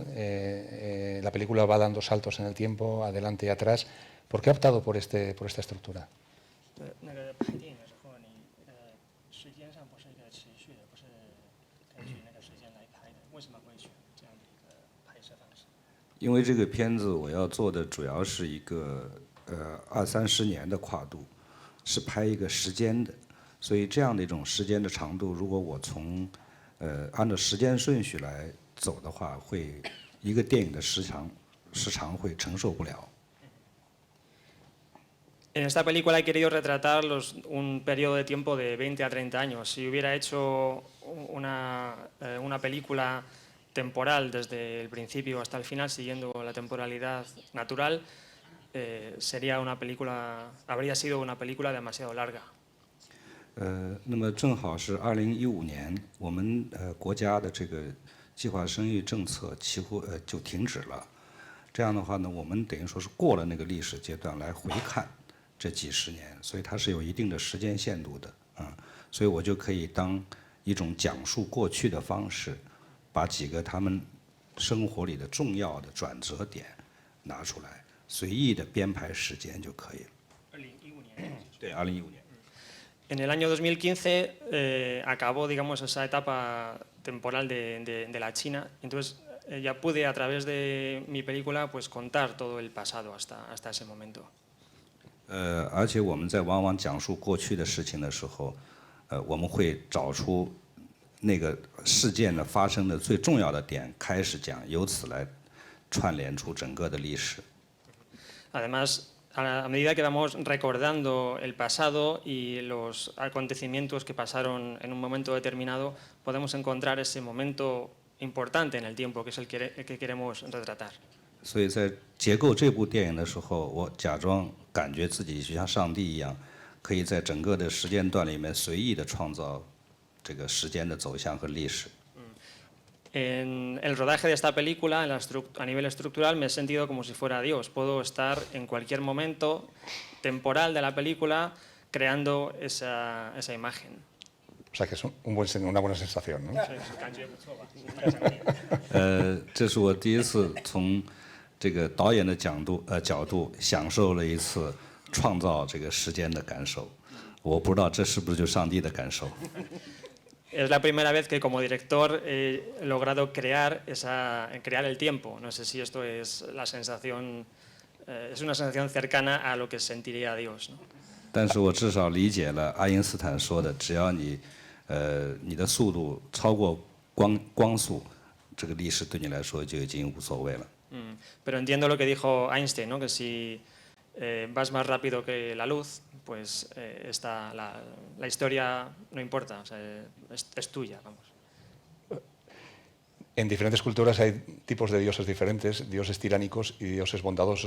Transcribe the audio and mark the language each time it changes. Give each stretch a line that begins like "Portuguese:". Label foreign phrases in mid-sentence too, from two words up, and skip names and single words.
Spanish: La película va dando saltos en el tiempo, adelante y atrás. ¿Por qué ha optado por esta estructura?
Chinese: Porque 因为这个片子我要做的主要是一个20-30年的跨度，是拍一个时间的，所以这样的一种时间的长度，如果我从按照时间顺序来走的话，会一个电影的时长会承受不了。
Spanish: En esta película he querido retratar un periodo de tiempo de 20 a 30 años. Si hubiera hecho una película temporal desde el principio hasta el final, siguiendo la temporalidad natural, habría sido una película demasiado larga.
Chinese: 那么正好是2015年，我们国家的这个计划生育政策几乎就停止了。这样的话呢，我们等于说是过了那个历史阶段来回看这几十年，所以它是有一定的时间限度的啊。所以我就可以当一种讲述过去的方式，把几个他们生活里的重要的转折点拿出来，随意的编排时间就可以了。 2015年。对，2015年。
Spanish: En el año 2015 acabó, digamos, esa etapa temporal de la China. Entonces ya pude a través de mi película pues contar todo el pasado hasta ese momento.
Chinese: 而且我们在往往讲述过去的事情的时候，我们会找出那个事件的发生的最重要的点开始讲，由此来串联出整个的历史。
Spanish: Además, a medida que vamos recordando el pasado y los acontecimientos que pasaron en un momento determinado, podemos encontrar ese momento importante en el tiempo, que es el que queremos retratar.
Chinese: 所以在结构这部电影的时候，我假装感觉自己就像上帝一样，可以在整个的时间段里面随意的创造这个时间的走向和历史。
Spanish: En el rodaje de esta película, a nivel estructural, me he sentido como si fuera Dios. Puedo estar en cualquier momento temporal de la película creando esa imagen. O sea que es una buena sensación, ¿no?
Chinese: 这是我第一次从这个导演的角度享受了一次创造这个时间的感受。我不知道这是不是就上帝的感受。
Spanish: Es la primera vez que como director he logrado crear el tiempo. No sé si esto es la sensación, es una sensación cercana a lo que sentiría Dios, ¿no?
Chinese: 但是我至少理解了爱因斯坦说的，只要你的速度超过光速，这个历史对你来说就已经无所谓了。
Spanish: Pero entiendo lo que dijo Einstein, ¿no? Que si vas más rápido que la luz, pues la historia no importa, o sea, es tuya, vamos. En diferentes culturas hay tipos de dioses diferentes, dioses tiránicos y dioses bondadosos.